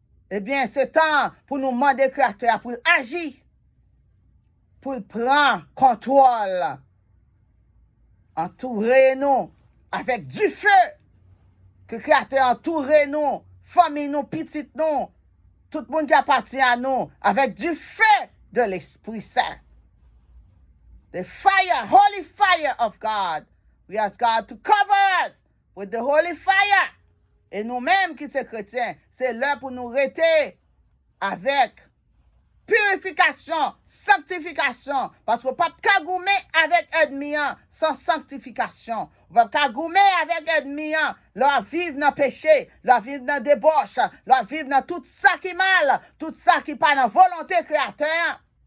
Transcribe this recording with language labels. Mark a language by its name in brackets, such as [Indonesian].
[French] Eh bien, c'est temps pour nous demander Créateur pour agir, pour prendre contrôle. Entourer nous avec du feu. Que Créateur entoure nous, famille nous, petite nous, tout le monde qui appartient à nous, avec du feu de l'Esprit Saint. [English] The fire, holy fire of God. We ask God to cover us with the holy fire. [French] Et nous-mêmes qui sommes chrétiens, c'est l'heure pour nous rester avec purification, sanctification. Parce qu'on ne peut pas goumer avec ennemi sans sanctification. On ne peut pas goumer avec ennemi, leur vivre dans le péché, leur vivre dans la débauche, leur vivre dans tout ça qui est mal, tout ça qui n'est pas dans la volonté créateur.